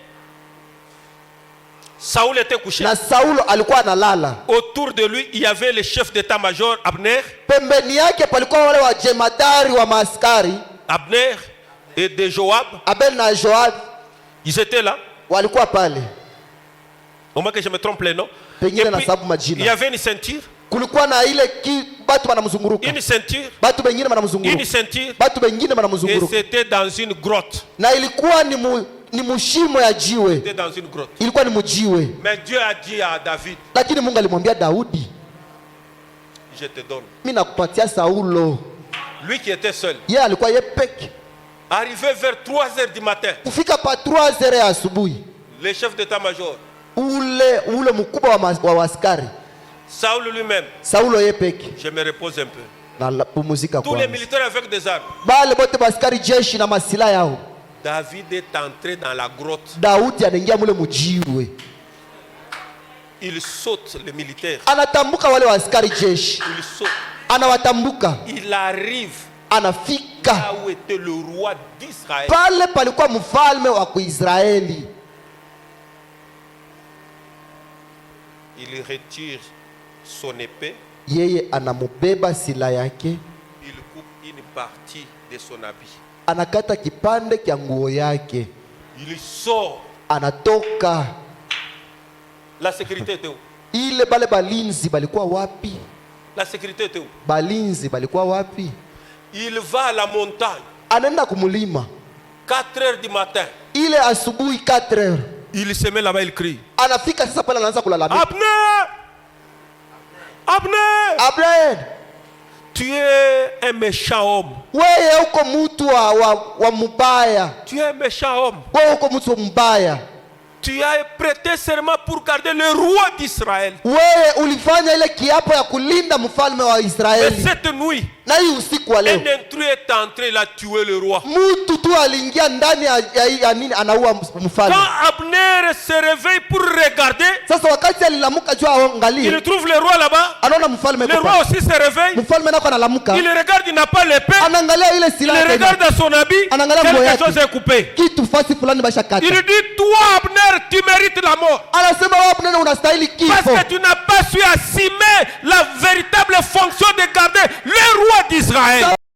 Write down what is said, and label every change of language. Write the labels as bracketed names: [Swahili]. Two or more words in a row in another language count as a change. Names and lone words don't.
[French] Saoul était couché. Autour de lui, il y avait le chef d'état-major Abner. Abner et de Joab. [Swahili] Abel na Joab [French] Ils étaient là. [Swahili] walikuwa pale. [French] Au moins que je me trompe les noms. Et [Swahili] Pengine na [French] puis, [Swahili] sababu [French] il y [Swahili] majina. [French] avait une ceinture. [Swahili] Kulikuwa na ile batu banamzunguruka. [French] Une ceinture. [Swahili] Batu bengine [French] Une [Swahili] banamzunguruka. [French] ceinture. [Swahili] Batu bengine [French] Et [Swahili] banamzunguruka. [French] c'était dans une grotte. [Swahili] Na ilikuwa ni mushimo ya jiwe. [French] C'était dans une grotte. [Swahili] Ilikuwa ni mujiwe. [French] Mais Dieu a dit à David, [Swahili] Lakini Mungu alimwambia Daudi, [French] je te donne. [Swahili] mimi nakupatia Saulo. [French] Lui qui était seul. [Swahili] Yeye alikuwa yeye peke. [French] Arrivé vers 3 heures du matin, [Swahili] Kufika pa 3h ya asubuhi, [French] le chef d'état-major, [Swahili] ule mkubwa wa askari [French] Saul lui-même, [Swahili] Saulo yeye peke [French] je me repose un peu. [Swahili] na pumuzika [French] Tous les [Swahili] kwanza. [French] militaires avec des armes. [Swahili] Bale bote baskari jeshi na masila yao. [French] David est entré dans la grotte. [Swahili] Daudi anaingia mule mujiwe. [French] Il saute les militaires. [Swahili] Anatambuka wale wa askari jeshi. [French] Il saute. [Swahili] Anawatambuka. [French] Il arrive [Swahili] Anafika [French] là où était le roi d'Israël. [Swahili] pale palikuwa mfalme wa Kuisraeli. [French] Il retire son épée. [Swahili] Yeye anamubeba sila yake, [French] Il coupe une partie de son habit. [Swahili] anakata kipande kya nguo yake, [French] Il sort. [Swahili] anatoka. [French] La sécurité était où? [Swahili] Ile bale balinzi balikuwa wapi? [French] La sécurité était où? [Swahili] Balinzi balikuwa wapi? [French] Il va à la montagne. [Swahili] Anaenda kumulima [French] 4 heures du matin. [Swahili] ile asubuhi 4h. [French] Il se met là-bas, il crie. [Swahili] Anafika sasa pale anaanza kulalamika. [French] Abner! Abner! [Swahili] Abner, [French] Tu es un méchant homme. [Swahili] wewe uko mtu wa mubaya. [French] Tu es un méchant homme. [Swahili] Wewe uko mtu mbaya. [French] Tu as prêté serment pour garder le roi d'Israël. [Swahili] Wewe ulifanya ile kiapo ya kulinda mfalme wa [French] Mais [Swahili] Israeli. [French] cette nuit, [Swahili] Na hii usiku wa leo [French] un intrus est entré, il a tué le roi. [Swahili] mtu tu aliingia ndani ya nini, anaua mfalme. [French] Quand Abner se réveille pour regarder, [Swahili] Sasa wakati alilamuka juu aangalie, [French] il trouve le roi là-bas. [Swahili] anaona mfalme [French] Le roi aussi se réveille. [Swahili] mfalme nako analamuka, [French] Il regarde, il n'a pas l'épée. [Swahili] anaangalia ile [French] Il [Swahili] silaha tena. [French] regarde dans son habit. [Swahili] Anaangalia nguo [French] Quelque [Swahili] yake. [French] chose est coupé. [Swahili] Kitu fasi fulani bashakata. [French] Il dit, toi Abner, tu mérites la mort. [Swahili] Anasema wewe Abner unastahili [French] Parce [Swahili] kifo. [French] que tu n'as pas su assumer la véritable fonction de garder le roi d'Israël.